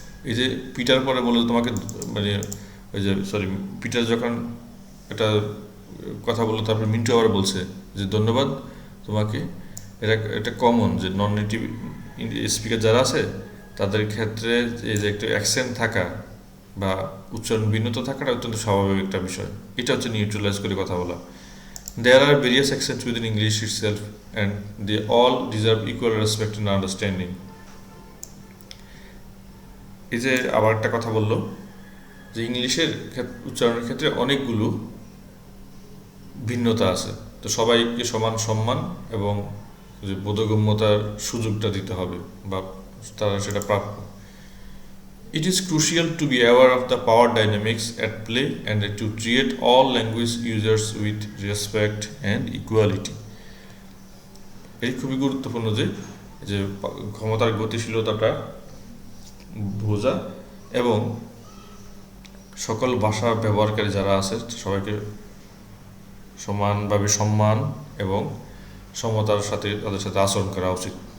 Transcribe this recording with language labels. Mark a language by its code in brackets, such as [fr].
[bn] এই যে পিটার পরে বলে তোমাকে, মানে ওই যে পিটার যখন একটা কথা বললো তারপর মিন্টু আবার বলছে যে ধন্যবাদ তোমাকে। এটা কমন যে নন নেটিভ স্পিকার যারা আছে তাদের ক্ষেত্রে এই যে একটা অ্যাকসেন্ট থাকা বা উচ্চারণ ভিন্নতা থাকাটা অত্যন্ত স্বাভাবিক একটা বিষয়। এটা হচ্ছে নিউট্রালাইজ করে কথা বলা। [en] There are various accents within English itself and they all deserve equal respect and understanding. [bn] এই যে আবার একটা কথা বললো যে ইংলিশের উচ্চারণের ক্ষেত্রে অনেকগুলো ভিন্নতা আছে, তো সবাইকে সমান সম্মান এবং যে বোধগম্যতার সুযোগটা দিতে হবে বা তারা সেটা প্রাপ্য। [en] It is crucial to be aware of the power dynamics at play and to treat all language users with respect and equality. [bn] এই খুবই গুরুত্বপূর্ণ যে ক্ষমতার গতিশীলতাটা বোঝা এবং সকল ভাষা ব্যবহারকারী যারা আছে সবাইকে সমানভাবে সম্মান এবং সমতার সাথে তাদের সাথে আচরণ করা উচিত।